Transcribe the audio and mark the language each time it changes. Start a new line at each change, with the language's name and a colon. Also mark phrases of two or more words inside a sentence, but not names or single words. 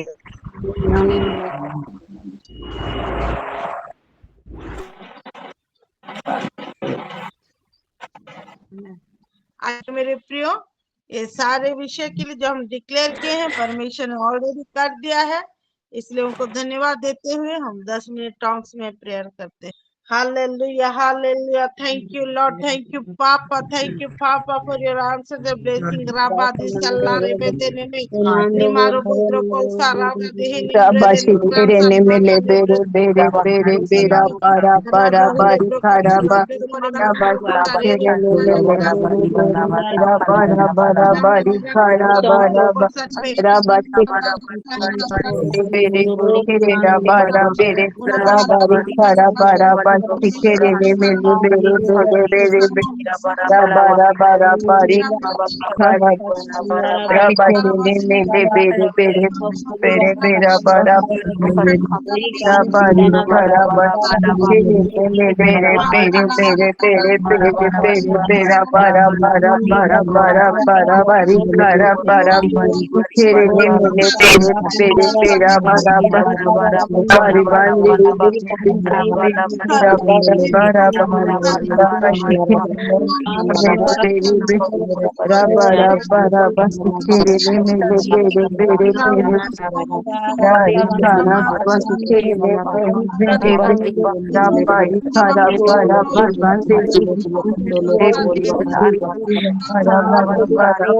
Hindi: आज मेरे प्रियो, ये सारे विषय के लिए जो हम डिक्लेयर किए हैं परमेश्वर ने ऑलरेडी कर दिया है, इसलिए उनको धन्यवाद देते हुए हम 10 मिनट टॉन्ग्स में प्रेयर करते हैं।
English: Hallelujah, hallelujah. Thank you, Lord. Thank you, Papa. Thank you, Papa, for your answer, the blessing. Rabadi salare bedene me. Nimaro budro ko sarava dehini brede Rabashi tere libransa ne mele rabadi bere bere bere bera para para bari karaba. Rabashi tere ne mele bere bere bera para para bari karaba raba. Rabashi bere bere rabara bere rabari karaba rabashi tere ne mele bere bere bere rabara bara bari karaba. Rabashi ne mele bere bere bere bera bara Rabari karaba chiri bere bere bere bere bere bere bere bera bara bara bara bara bara bari kara bara chiri bere bere bere bera bara bari bandi bera bara bara bara shikiri bere bere rabara bara basi chiri bere bere bere bere Rarikana Swastikere Vede Rapa Ikara Para Bhagwande Para Para Para